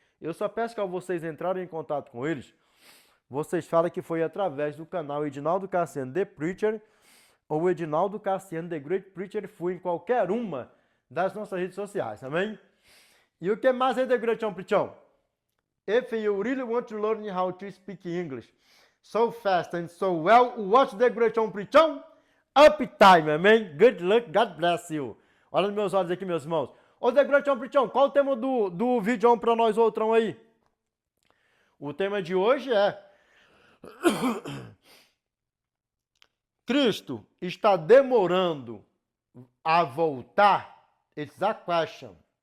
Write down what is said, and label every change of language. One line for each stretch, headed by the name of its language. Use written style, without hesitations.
Portuguese: Eu só peço que ao vocês entrarem em contato com eles, vocês falem que foi através do canal Edinaldo Cassiano The Preacher ou Edinaldo Cassiano The Great Preacher, fui em qualquer uma das nossas redes sociais, amém? E o que mais é The Great Preacher?
English: If you really want to learn how to speak English so fast and so well, watch The Great Preacher Uptime, amém? Good luck, God bless you.
Portuguese: Olha nos meus olhos aqui, meus irmãos. Ô The Great Preacher, qual o tema do vídeo para nós outrão aí? O tema de hoje é Cristo está demorando a voltar?
English: It's a question.